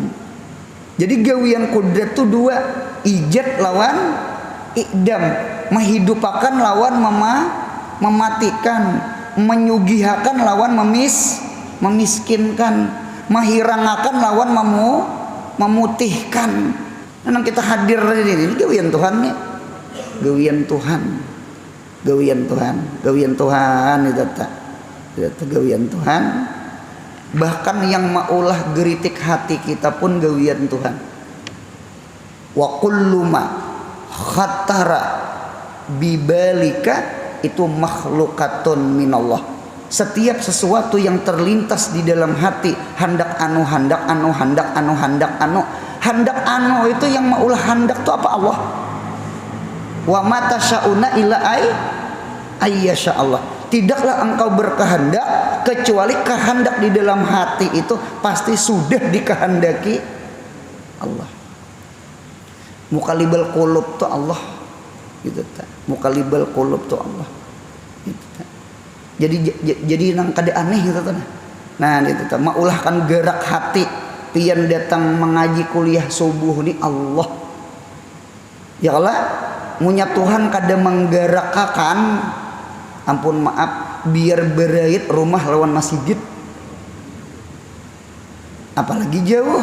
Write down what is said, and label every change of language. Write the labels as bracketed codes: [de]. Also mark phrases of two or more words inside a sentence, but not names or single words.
[bjn] Jadi gawian kudrat itu dua, ijad lawan i'dam, menghidupakan lawan mematikan, menyugihakan lawan memiskinkan, menghirangakan lawan memutihkan. Memang kita hadir di ini gawian Tuhan nih. Gawian Tuhan itu tak gawian Tuhan. Bahkan yang maulah geritik hati kita pun gawian Tuhan. [ar] Wa kullu ma khatara bibalika itu makhlukatun minallah. [id] Setiap sesuatu yang terlintas di dalam hati, hendak anu itu yang maulah hendak itu apa? Allah. [ar] Wa mata syauna illa ayyasha Allah. [id] Tidaklah engkau berkehendak kecuali kehendak di dalam hati itu pasti sudah dikehendaki Allah. [ar] Muqallibal qulub tu Allah. [bjn] Gitu ta. [ar] Muqallibal qulub tu Allah. [bjn] Gitu ta. Jadi nang kada aneh gitu ta. Nah, gitu ta. Maulah kan gerak hati pian datang mengaji kuliah subuh ni Allah. Ya Allah, munya Tuhan kada menggerakkan, ampun maaf, biar berait rumah lawan masjid, apalagi jauh.